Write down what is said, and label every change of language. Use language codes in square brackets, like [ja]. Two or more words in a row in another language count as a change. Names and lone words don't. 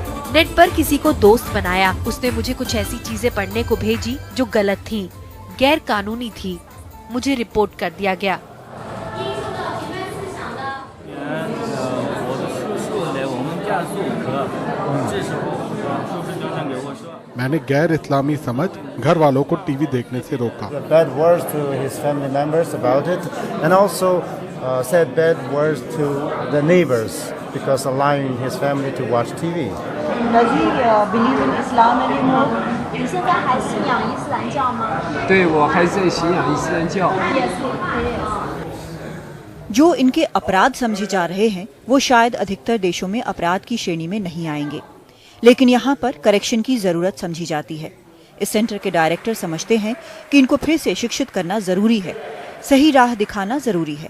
[hi] नेट पर किसी को दोस्त बनाया। उसने मुझे कुछ ऐसी चीजें पढ़ने को भेजी जो गलत थी, गैर कानूनी थी। मुझे रिपोर्ट कर दिया गया। मैंने गैर इस्लामी समझ घर वालों को टीवी देखने से रोका। [en] Bad words to his family members about it, and also said bad words to the neighbors because allowing his family to watch TV. Does he believe in Islam anymore? [zh] 你现在还信仰伊斯兰教吗？对，我还在信仰伊斯兰教。 [hi] जो इनके अपराध समझे जा रहे हैं वो शायद अधिकतर देशों में अपराध की श्रेणी में नहीं आएंगे, लेकिन यहाँ पर करेक्शन की जरूरत समझी जाती है। इस सेंटर के डायरेक्टर समझते हैं कि इनको फिर से शिक्षित करना जरूरी है, सही राह दिखाना जरूरी है।